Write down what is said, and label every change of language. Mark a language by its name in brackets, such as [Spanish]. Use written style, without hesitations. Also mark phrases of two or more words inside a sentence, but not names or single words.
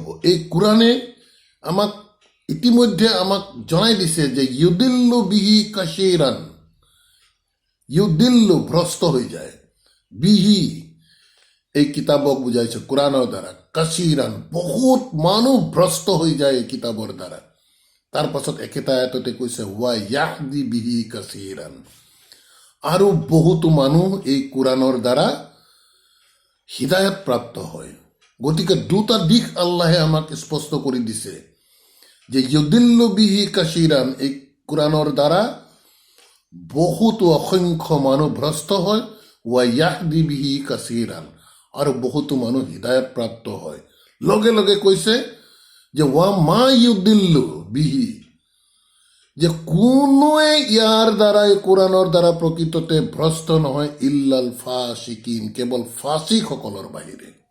[Assamese] এই কোৰআনে আমাক ইতিমধ্যে আমাক জনাই দিছে যে [Arabic] يضل به كثيرا, [Assamese] ইউদিল্লু ভ্ৰষ্ট হৈ যায়, বিহি এই কিতাপক বুজাইছে কোৰআনৰ দ্বাৰা, কাসীৰান বহুত মানুহ ভ্ৰষ্ট হৈ যায় এই কিতাপৰ দ্বাৰা। তাৰ পাছত একেটা আয়াততে কৈছে [Arabic] ويهدي به كثيرا, [Assamese] আৰু বহুতো মানুহ এই কোৰআনৰ দ্বাৰা হিদায়ত প্ৰাপ্ত হয়। গতিকে দুটা দিশ আল্লাহে আমাক স্পষ্ট কৰি দিছে যে [Arabic] يضل به كثيرا, [Assamese] এই কোৰআনৰ দ্বাৰা বহুতো অসংখ্য মানুহ ভ্ৰষ্ট হয়, [Arabic] ويهدي به كثيرا, [Assamese] আৰু বহুতো মানুহ হিদায়ত প্ৰাপ্ত হয়। লগে লগে কৈছে যে [Arabic] وما يضل به, [Assamese] যে কোনোৱে ইয়াৰ দ্বাৰা, এই কোৰআনৰ দ্বাৰা প্ৰকৃততে ভ্ৰষ্ট নহয়, [Arabic] إلا الفاسقين, [Assamese] কেৱল ফাসিকসকলৰ বাহিৰে।